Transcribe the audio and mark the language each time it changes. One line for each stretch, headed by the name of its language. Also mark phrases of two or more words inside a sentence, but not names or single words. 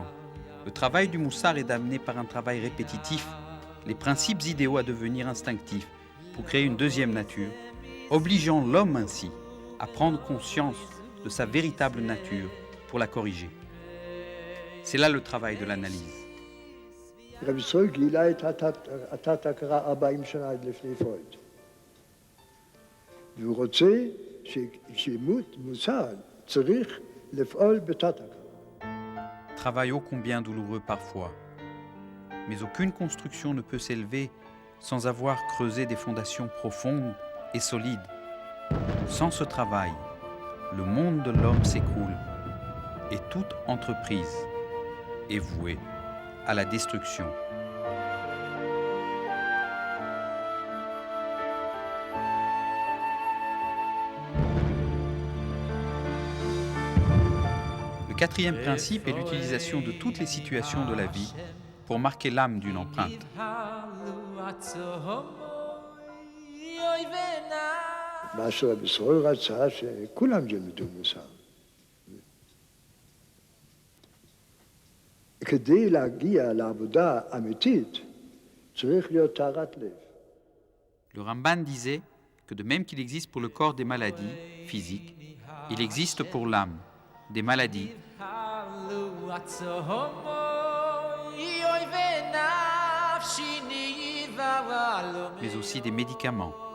French: Le travail du Moussar est d'amener par un travail répétitif les principes idéaux à devenir instinctifs pour créer une deuxième nature, obligeant l'homme ainsi à prendre conscience de sa véritable nature pour la corriger. C'est là le travail de l'analyse.
Hebrew: רב ישראל גילה את התת-הכרה 40 שנה לפני פרויד. והוא רוצה שמוסר צריך לפעול בתת-הכרה.
French: Travail ô combien douloureux parfois, mais aucune construction ne peut s'élever sans avoir creusé des fondations profondes et solides. Sans ce travail, le monde de l'homme s'écroule et toute entreprise est vouée à la destruction. Le quatrième principe est l'utilisation de toutes les situations de la vie pour marquer l'âme d'une empreinte.
Hebrew: מה שרב ישראל רצה שכולם ילמדו מוסר. כדי להגיע לעבודה אמיתית, צריך להיות טהרת לב.
French: Le Ramban disait que de même qu'il existe pour le corps des maladies physiques, il existe pour l'âme des maladies mais aussi des médicaments.